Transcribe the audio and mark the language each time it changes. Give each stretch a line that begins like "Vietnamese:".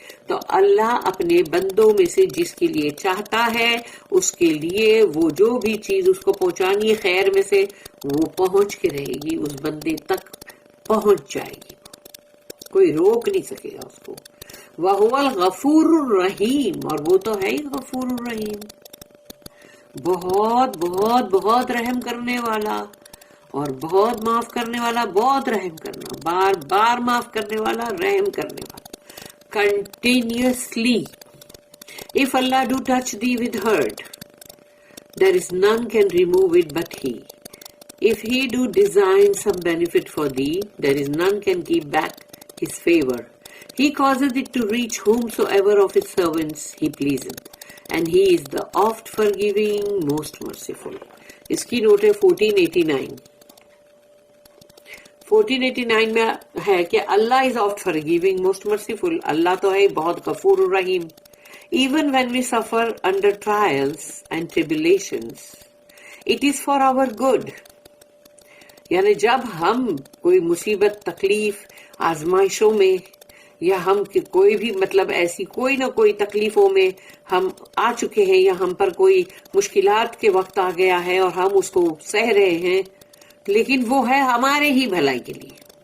Urdu: تو اللہ اپنے بندوں میں سے جس کے لیے چاہتا ہے اس کے لیے وہ جو بھی چیز اس کو پہنچانی ہے خیر میں سے، وہ پہنچ کے رہے گی، اس بندے تک پہنچ جائے گی، کوئی روک نہیں سکے گا اس کو.
Arabic: وَهُوَ الْغَفُورُ الرَّحِيمُ،
Urdu: اور وہ تو ہے ہی غفور الرحیم، بہت بہت بہت رحم کرنے والا اور بہت معاف کرنے والا، بہت رحم کرنا، بار بار معاف کرنے والا، رحم کرنے والا.
English: Continuously, if Allah do touch thee with hurt, there is none can remove it but He. If He do design some benefit for thee, there is none can keep back His favor. He causes it to reach whomsoever of His servants He pleaseth, and He is the oft forgiving, most merciful.
Urdu: اس کی note ہے 1489. 1489 میں ہے کہ اللہ
English: is oft forgiving, most merciful.
Urdu: اللہ تو ہے بہت غفور الرحیم.
English: Even when we suffer under trials and tribulations, it is for our good.
Urdu: یعنی جب ہم کوئی مصیبت، تکلیف، آزمائشوں میں یا ہم کوئی بھی مطلب ایسی کوئی نہ کوئی تکلیفوں میں ہم آ چکے ہیں، یا ہم پر کوئی مشکلات کے وقت آ گیا ہے اور ہم اس کو سہ رہے ہیں، لیکن وہ ہے ہمارے ہی بھلائی کے لیے.